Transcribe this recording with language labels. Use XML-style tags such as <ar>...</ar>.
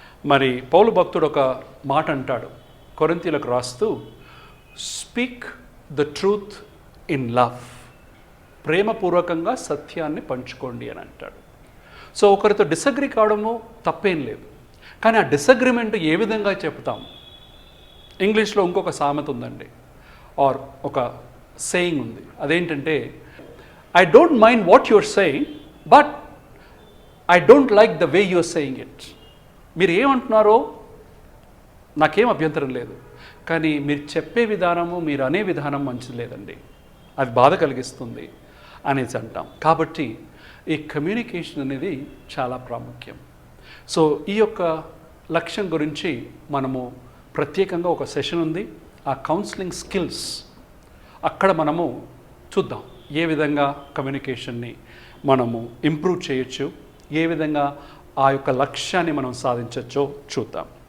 <te>మరి పౌలు భక్తుడు ఒక మాట అంటాడు కొరింథీయులకు రాస్తూ,</te> <en>speak the truth in love,</en> <te>ప్రేమపూర్వకంగా సత్యాన్ని పంచుకోండి అని అంటాడు. సో ఒకరితో డిసగ్రీ కావడము తప్పేం లేదు, కానీ ఆ డిసగ్రిమెంట్ ఏ విధంగా చెప్తాం. ఇంగ్లీష్లో ఇంకొక సామెత ఉందండి, ఆర్ ఒక సేయింగ్ ఉంది. అదేంటంటే,</te> <en>I don't mind what you're saying, but I don't like the way you're saying it.</en> <te>మీరు ఏమంటున్నారో నాకేం అభ్యంతరం లేదు, కానీ మీరు చెప్పే విధానము, మీరు అనే విధానం మంచిది లేదండి, అది బాధ కలిగిస్తుంది అనేసి అంటాం. కాబట్టి ఈ కమ్యూనికేషన్ అనేది చాలా ప్రాముఖ్యం. సో ఈ యొక్క లక్ష్యం గురించి మనము ప్రత్యేకంగా ఒక సెషన్ ఉంది, ఆ కౌన్సిలింగ్ స్కిల్స్, అక్కడ మనము చూద్దాం ఏ విధంగా కమ్యూనికేషన్ని మనము ఇంప్రూవ్ చేయొచ్చు, ఏ విధంగా ఆ యొక్క లక్ష్యాన్ని మనం సాధించవచ్చో చూద్దాం.</te>